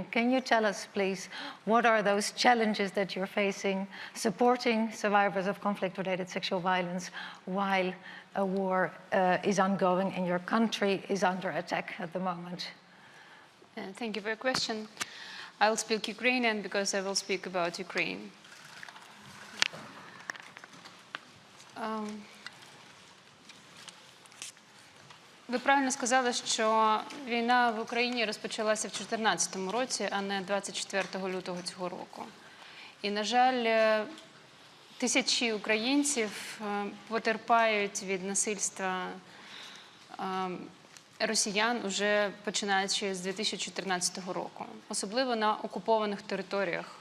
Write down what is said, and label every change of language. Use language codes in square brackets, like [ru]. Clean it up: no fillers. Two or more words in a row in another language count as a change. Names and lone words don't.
[en] Can you tell us, please, what are those challenges that you're facing supporting survivors of conflict-related sexual violence while a war is ongoing and your country is under attack at the moment? Thank you for your question. I'll speak Ukrainian because I will speak about Ukraine. [uk] Ви правильно сказали, що війна в Україні розпочалася в 2014 році, а не 24 лютого цього року. І, на жаль, тисячі українців потерпають від насильства росіян уже починаючи з 2014 року, особливо на окупованих територіях.